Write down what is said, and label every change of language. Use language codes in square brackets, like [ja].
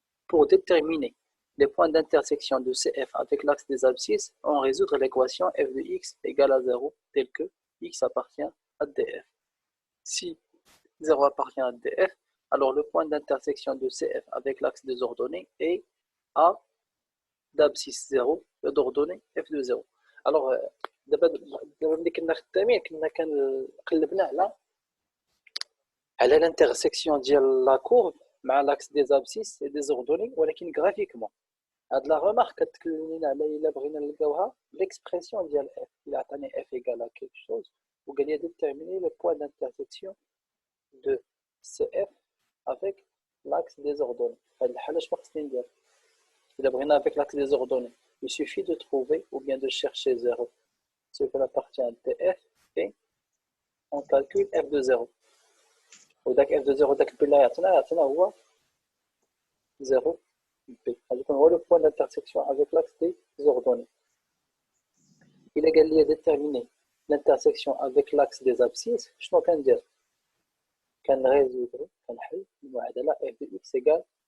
[fr] Pour déterminer les points d'intersection de cf avec l'axe des abscisses, on résoudre l'équation f de x égale à 0 telle que x appartient à df. Si 0 appartient à df, alors le point d'intersection de cf avec l'axe des ordonnées est a d'abscisse 0 et d'ordonnée f de 0. [ar] Alors, دابا ملي كنا خدامين كنا قلبنا على الانترسيكسيون ديال لا كورب مع لاكس دي زابسيس اي دي زوردوني، ولكن غرافيكمون. هاد لا ريمارك كتكلمنا على الا بغينا نلقاوها ليكسبرسيون ديال اف. الا عطاني اف ايكال ا كيك شوز وقال لي ديتيرميني لو بوين دانترسيكسيون دو سي اف افيك لاكس دي زوردوني. هاد الحاله شنو خصني ندير؟ الا بغينا افيك لاكس دي زوردوني [fr] il suffit de trouver ou bien de chercher 0 ce qui appartient à df et on calcule f de 0. [ar] وداك [fr] f de 0 [ar] داك البي اللي عطينا هو 0 بي. غادي يكون هو لو بوين دانترسيكسيون افيك لاكس دي زوردوني. الا قال لي ديتيرميني لانترسيكسيون افيك لاكس دي زابسيس شنو كندير؟ كنريزودرو كنحل المعادله [fr] f de x égale